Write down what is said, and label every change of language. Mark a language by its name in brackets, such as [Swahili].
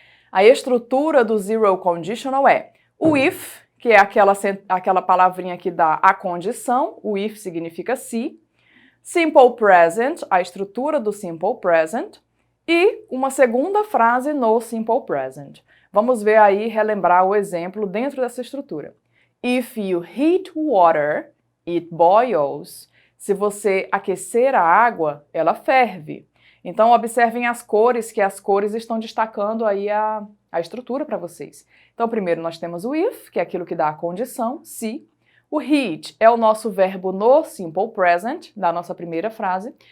[Portuguese] A estrutura do zero conditional é o if, que é aquela palavrinha que dá a condição, o if significa se, simple present, a estrutura do simple present, e uma segunda frase no simple present. Vamos ver aí, relembrar o exemplo dentro dessa estrutura. [English] If you heat water, it boils. [Portuguese] Se você aquecer a água, ela ferve. Então, observem as cores, que as cores estão destacando aí a estrutura para vocês. Então, primeiro nós temos o if, que é aquilo que dá a condição, se. O heat é o nosso verbo no simple present, da nossa primeira frase.